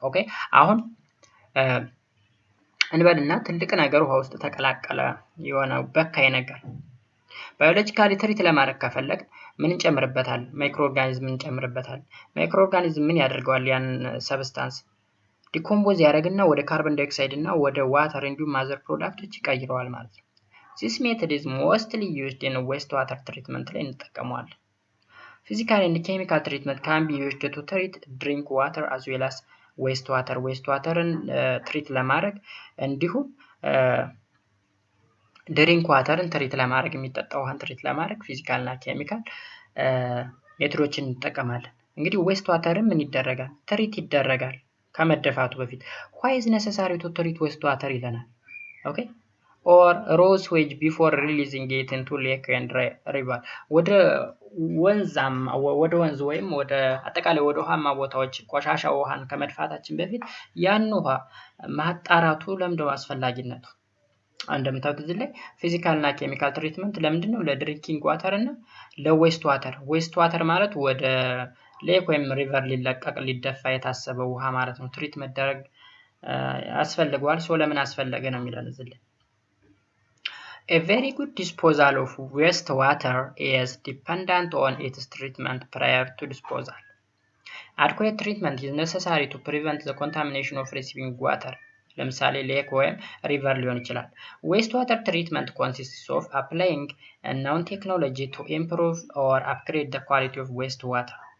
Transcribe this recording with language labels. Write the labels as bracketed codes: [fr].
[am] ኦኬ አሁን እንበልና ትልቅ ነገር ውሃ ውስጥ ተቀላቀለ፣ የሆነ በካይ ነገር ባዮሎጂካሊ ትሪት ለማድረግ ከፈለግ ምን እንጨምርበታል? ማይክሮ ኦርጋኒዝም እንጨምርበታል። ማይክሮ ኦርጋኒዝም ምን ያደርገዋል? ያን ሰብስታንስ ዲኮምፖዝ ያደርግና ወደ ካርቦን ዳይኦክሳይድ እና ወደ ዋተር እንዲሁም ማዘር ፕሮዳክቶች ይቀይረዋል ማለት ነው። [en] this method is mostly used in waste water treatment ላይ እንጠቀመዋለን። physical and chemical treatment can be used to treat drink water as well as waste water. waste waterን [am] ትሪት ለማድረግ እንዲሁም ድሪንክ ዋተርን ትሪት ለማድረግ የሚጠጣ ውሃን ትሪት ለማድረግ ፊዚካል እና ኬሚካል ሜትዶችን እንጠቀማለን። እንግዲህ ዌስት ዋተርም ምን ይደረጋል? ትሪት ይደረጋል ከመደፋቱ በፊት። [en] why is necessary to treat waste water [am] ይለናል። ኦኬ [en] or raw sewage before releasing it into lake and river። [am] ወደ ወንዝ ወይም ወደ አጠቃላይ ወደ ውሃማ ቦታዎች ቆሻሻ ውሃን ከመድፋታችን በፊት ያን ውሃ ማጣራቱ ለምንድነው አስፈላጊነቱ? እንደምታውቁት እዚህ ላይ ፊዚካል እና ኬሚካል ትሪትመንት ለምንድነው? ለድሪንኪንግ ዋተር እና ለዌስት ዋተር። ዌስት ዋተር ማለት ወደ ሌክ ወይም ሪቨር ሊለቀቅ ሊደፋ የታሰበ ውሃ ማለት ነው። ትሪት መደረግ ያስፈልገዋል። ሶ ለምን አስፈለገ ነው የሚለን እዚህ ላይ። [en] A very good disposal of waste water is dependent on its treatment prior to disposal. Adequate treatment is necessary to prevent the contamination of receiving water. [am] ለምሳሌ ሌክ ወይም ሪቨር ሊሆን ይችላል። [en] ዌስት ዋተር ትሪትመንት consists of applying a known technology to improve or upgrade the quality of waste water.